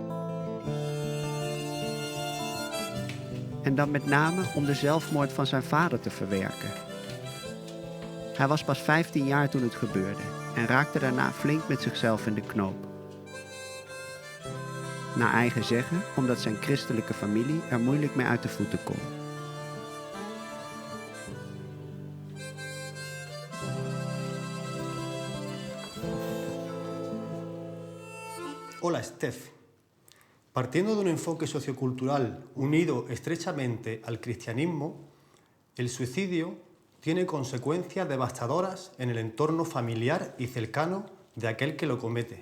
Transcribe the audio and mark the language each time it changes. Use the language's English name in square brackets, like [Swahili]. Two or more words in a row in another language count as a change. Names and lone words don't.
[Dutch] En dan met name om de zelfmoord van zijn vader te verwerken. Hij was pas 15 jaar toen het gebeurde en raakte daarna flink met zichzelf in de knoop. Naar eigen zeggen, omdat zijn christelijke familie er moeilijk mee uit de voeten kon. [Spanish] Hola, Steph. Partiendo de un enfoque sociocultural unido estrechamente al cristianismo, el suicidio tiene consecuencias devastadoras en el entorno familiar y cercano de aquel que lo comete.